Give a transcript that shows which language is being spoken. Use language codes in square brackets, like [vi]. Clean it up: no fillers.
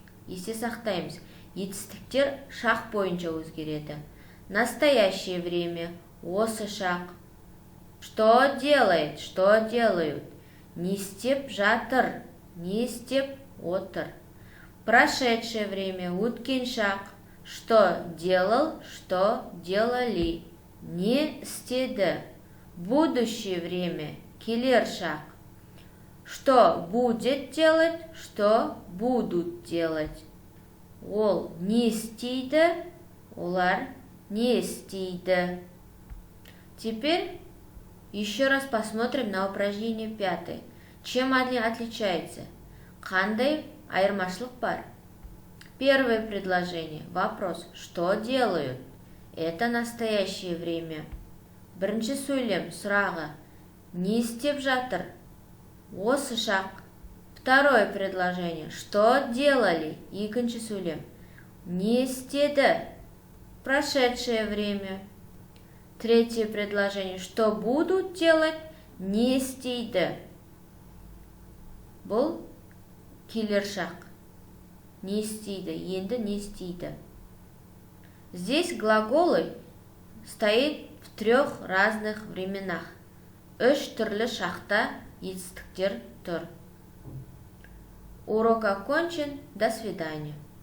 [kk] Есте сақтаймыз. Етістіктер шақ бойынша өзгереді. [ru] Настоящее время, осы шақ. Что делает, что делают? [kk] Не істеп жатыр, не істеп отыр. [ru] Прошедшее время, өткен шақ. Что делал, что делали? [kk] Не істеді. Будущее время, келер шақ. [ru] Что будет делать, что будут делать? [kk] Ол не істейді, олар не істейді. [ru] Теперь еще раз посмотрим на упражнение 5. Чем они отличаются? [kk] Қандай айырмашылық бар? [ru] Первое предложение. Вопрос. Что делают? Это настоящее время. Бірінші сөйлем. Сұрағы. [kk] Не істеп жатыр? Осы шақ. Второе предложение. Что делали? Екінші сөйлем. Не істеді? [ru] Прошедшее время. Третье предложение. Что будут делать? Не істейді. [kk] Бұл келер шақ. Не істейді. Енді не істейді. [ru] Здесь глаголы стоят в 3 разных временах. [kk] 3 түрлі шақта етістіктер тұр. Урок окончен. До свидания.